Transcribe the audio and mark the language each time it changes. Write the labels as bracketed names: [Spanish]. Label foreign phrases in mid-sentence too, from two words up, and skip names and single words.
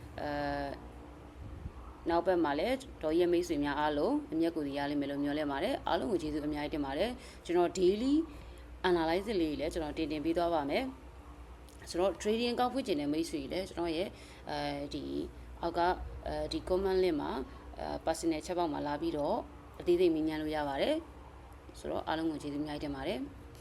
[Burmese] နောက်ဘက်မှာလည်းတော်ရဲ့မိတ်ဆွေများအားလုံးအမျက်ကိုရလိမ့်မယ်လို့မျှော်လင့်ပါတယ်အားလုံးကိုကျေးဇူးအများကြီးတင်ပါတယ်ကျွန်တော် [English] daily analysis [Burmese] လေးလည်းကျွန်တော်တင်ပေးသွားပါမယ်ဆိုတော့ trading ကောက်ဖွင့်ခြင်းတဲ့မိတ်ဆွေတွေလည်းကျွန်တော်ရဲ့ဒီအောက်ကဒီ [English] comment link [Burmese] မှာ [English] personal chat box [Burmese] မှာလာပြီးတော့အသေးစိတ်မြင်ညာလို့ရပါတယ်ဆိုတော့အားလုံးကိုကျေးဇူးအများကြီးတင်ပါတယ်